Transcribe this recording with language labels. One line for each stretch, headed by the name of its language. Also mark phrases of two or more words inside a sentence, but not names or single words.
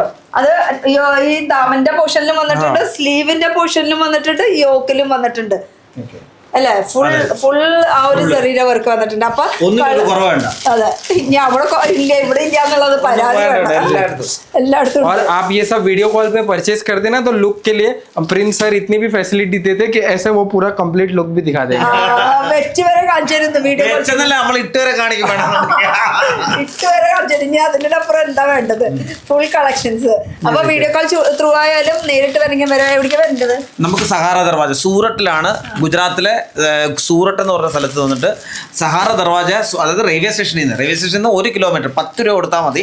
Malayalam: അത് ഈ ദാമന്റെ പോർഷനിലും വന്നിട്ടുണ്ട്, സ്ലീവിന്റെ പോർഷനിലും വന്നിട്ടുണ്ട്, യോക്കിലും വന്നിട്ടുണ്ട് അല്ലെ. ഫുൾ ആ ഒരു ചെറിയ വർക്ക് വന്നിട്ടുണ്ട്. അപ്പൊ അതെ ഇനി അവിടെ ഇല്ല ഇവിടെ ഇല്ല എന്നുള്ളത് പരാതി എല്ലായിടത്തും.
Hindi: और आप ये सब
English: video call
Hindi: पे परचेज करते ना तो लुक के लिए प्रिंस सर इतनी भी फैसिलिटी देते कि ऐसे वो पूरा
English: complete look
Hindi: भी दिखा देंगे.
Malayalam: വെച്ച് വരെ കാണിച്ചിരുന്നു വീഡിയോ ഇട്ട് വരെ കാണിക്കും. ഇട്ട് വരെ കാണിച്ചിരുന്നു. ഇനി അതിന്റെ അപ്പുറം എന്താ വേണ്ടത്?
English: full collections.
Malayalam: അപ്പൊ
English: video call through
Malayalam: ആയാലും നേരിട്ട് വരണമെങ്കിൽ വരെ എവിടേക്ക് വരേണ്ടത്? നമുക്ക് സഹാറ ദർവാജ സൂററ്റിലാണ്. ഗുജറാത്തിലെ സൂററ്റ് എന്ന് പറഞ്ഞ സ്ഥലത്ത് വന്നിട്ട് സഹാറ ദർവാജ, അതായത് റെയിൽവേ സ്റ്റേഷനിൽ നിന്ന് 1 കിലോമീറ്റർ 10 രൂപ കൊടുത്താൽ മതി.